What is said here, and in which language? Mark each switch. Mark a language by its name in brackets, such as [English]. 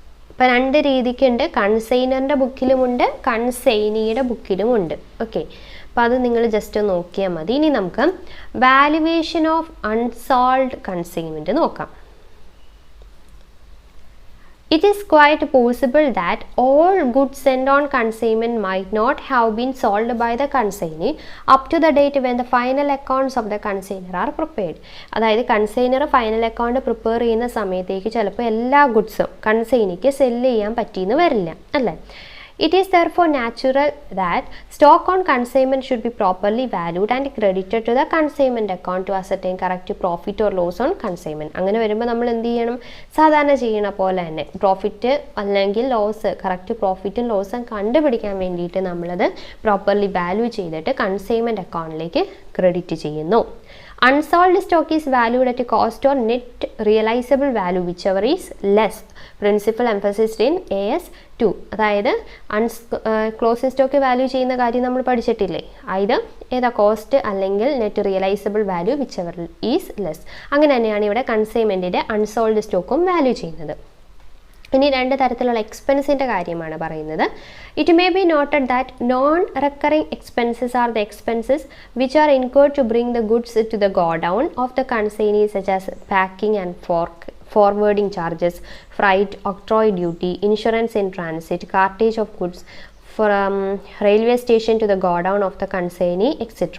[Malayalam] ഇപ്പം രണ്ട് രീതിക്കുണ്ട്, കൺസൈനറിൻ്റെ ബുക്കിലുമുണ്ട്, കൺസൈനിയുടെ ബുക്കിലുമുണ്ട്. ഓക്കെ, അപ്പോൾ അത് നിങ്ങൾ ജസ്റ്റ് നോക്കിയാൽ മതി. ഇനി നമുക്ക് വാല്യുവേഷൻ ഓഫ് അൺസോൾഡ് കൺസൈൻമെൻറ്റ് നോക്കാം. [English] It is quite possible that all goods sent on consignment might not have been sold by the consignee up to the date when the final accounts of the consignor are prepared. [Malayalam] അതായത് consignor final account prepare ചെയ്യുന്ന സമയത്തേക്ക് ചിലപ്പോൾ എല്ലാ ഗുഡ്സും കൺസൈനിക്ക് cell ചെയ്യാൻ പറ്റിയെന്ന് വരില്ല, അല്ലേ? [English] It is therefore natural that stock on consignment should be properly valued and credited to the consignment account to ascertain correct profit or loss on consignment. [Malayalam] അങ്ങനെ വരുമ്പോൾ നമ്മൾ എന്ത് ചെയ്യണം? സാധാരണ ചെയ്യണ പോലെ തന്നെ പ്രോഫിറ്റ് അല്ലെങ്കിൽ ലോസ്, കറക്റ്റ് പ്രോഫിറ്റും ലോസും കണ്ടുപിടിക്കാൻ വേണ്ടിയിട്ട് നമ്മളത് പ്രോപ്പർലി വാല്യൂ ചെയ്തിട്ട് കൺസൈൻമെൻറ്റ് അക്കൗണ്ടിലേക്ക് ക്രെഡിറ്റ് ചെയ്യുന്നു. [English] Unsold stock is valued at a cost or net realizable value whichever is less. Principal emphasized in AS2. [Malayalam] അതായത് ക്ലോസിംഗ് സ്റ്റോക്ക് വാല്യൂ ചെയ്യുന്ന കാര്യം നമ്മൾ പഠിച്ചിട്ടില്ലേ? ഇത് ഏതാ [English] Cost അല്ലെങ്കിൽ net realisable value whichever is less. [Malayalam] അങ്ങനെ തന്നെയാണ് ഇവിടെ കൺസൈൻമെൻറ്റിൻ്റെ അൺസോൾഡ് സ്റ്റോക്കും വാല്യൂ ചെയ്യുന്നത്. ഇനി രണ്ട് തരത്തിലുള്ള എക്സ്പെൻസിൻ്റെ കാര്യമാണ് പറയുന്നത്. [English] It may be noted that non recurring expenses are the expenses which are incurred to bring the goods to the godown of the consignee such as packing and forwarding charges, freight, octroi duty, insurance in transit, cartage of goods from railway station to the godown of the consignee, etc.